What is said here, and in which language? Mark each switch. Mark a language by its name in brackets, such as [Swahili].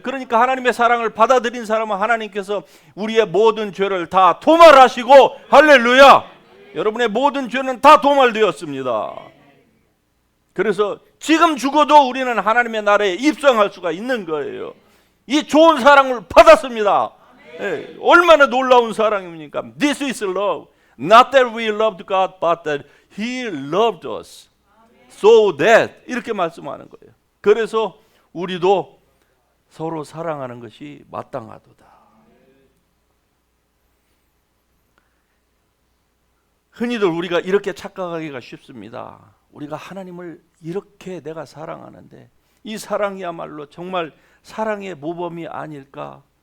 [Korean] 그러니까 하나님의 사랑을 받아들인 사람은 하나님께서 우리의 모든 죄를 다 도말하시고, 할렐루야! 여러분의 모든 죄는 다 도말되었습니다. 그래서 지금 죽어도 우리는 하나님의 나라에 입성할 수가 있는 거예요. 이 좋은 사랑을 받았습니다. 예, 얼마나 놀라운 사랑입니까? [English] This is love. Not that we loved God, but that He loved us. So that [Korean] 이렇게 말씀하는 거예요. 그래서 우리도 서로 사랑하는 것이 마땅하도다. 흔히들 우리가 이렇게 착각하기가 쉽습니다. 우리가 하나님을 이렇게 내가 사랑하는데 이 사랑이야말로 정말 사랑의 모범이 아닐까?